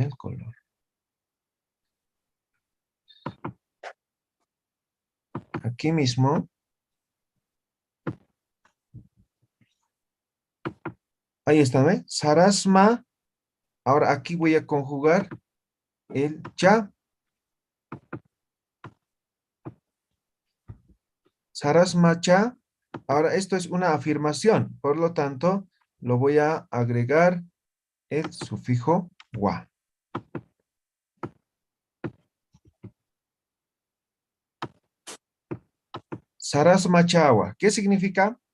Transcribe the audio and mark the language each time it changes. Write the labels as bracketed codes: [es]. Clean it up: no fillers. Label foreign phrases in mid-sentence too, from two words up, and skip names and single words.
[es] El color. Aquí mismo. Ahí está, ¿ve? Sarasma. Ahora aquí voy a conjugar el cha. [qu] Sarasma cha. [es] Ahora esto es una afirmación. Por lo tanto, lo voy a agregar el sufijo wa. [qu] Sarasma chawa. [es] ¿Qué significa?